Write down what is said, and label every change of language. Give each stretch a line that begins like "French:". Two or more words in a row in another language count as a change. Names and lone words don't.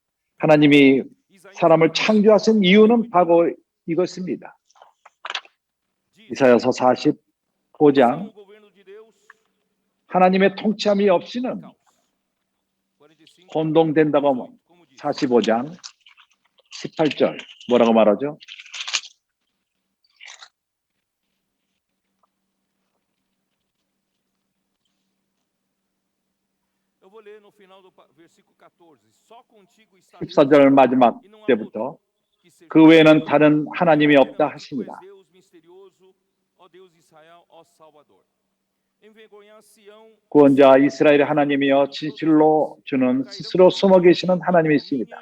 Korean: 하나님이 사람을 창조하신 이유는 바로 이것입니다. 이사야서 45장, 하나님의 통치함이 없이는 혼동된다고 하면 45장 18절 뭐라고 말하죠?
Portuguese: Eu vou ler no final do versículo 14. Só contigo está
Korean: 14절 마지막 때부터 그 외에는 다른 하나님이 없다 하시니라. 구원자 이스라엘의 하나님이여 진실로 주는 스스로 숨어 계시는 하나님이십니다.